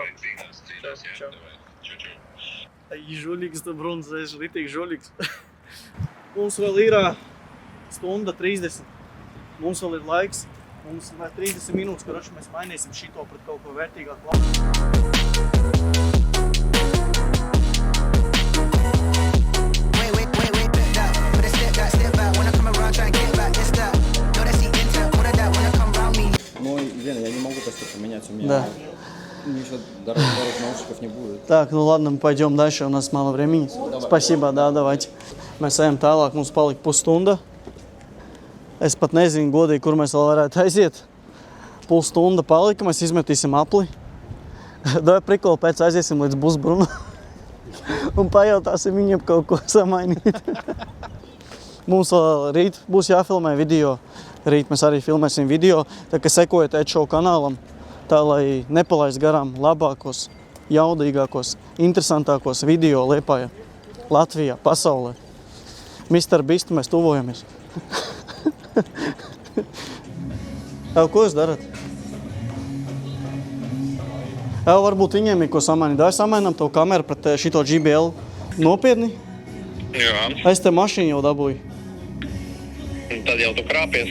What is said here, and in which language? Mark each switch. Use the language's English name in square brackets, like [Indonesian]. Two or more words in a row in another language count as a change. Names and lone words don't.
[Latvian] Cīnās, jā, Čau. davai, čau. Ai, žuļīgs, tu bruns, es ritīgi žuļīgs. Mums vēl ir stunda 30. Mums vēl ir laiks. Mums vēl 30 minūtes, karoči mēs mainīsim šito pret kaut ko vērtīgāku. [Russian] Ну, Лена, я не могу просто поменять, у меня Да. ничего дорогих наушников не будет. Так, ну ладно, мы пойдем дальше, у нас мало времени. Спасибо, да, давайте. [Latvian] Mēs ejam tālāk, mums palika pusstunda. Es pat nezinu godīgi, kur mēs vēl varētu aiziet. Pusstunda palika, mēs izmetīsim apli. Doj prikolu pēc aiziesim līdz Busbrunu un pajautāsim viņiem kaut ko samainīt. Mums vēl rīt būs jāfilmē video. Rīt mēs arī filmēsim video, tā ka sekojiet Edšow kanālam, tā lai nepalaist garām labākos, jaudīgākos, interesantākos video Liepājā, Latvijā, pasaulē. Mr. Beast, mēs tuvojamies. Ko jūs darat? Varbūt viņiem ir ko samainīt. Dāj samainām tavu kameru pret šito GBL. Nopietni? Jā. Es te mašīnu jau dabūju. Tad jau tu krāpies.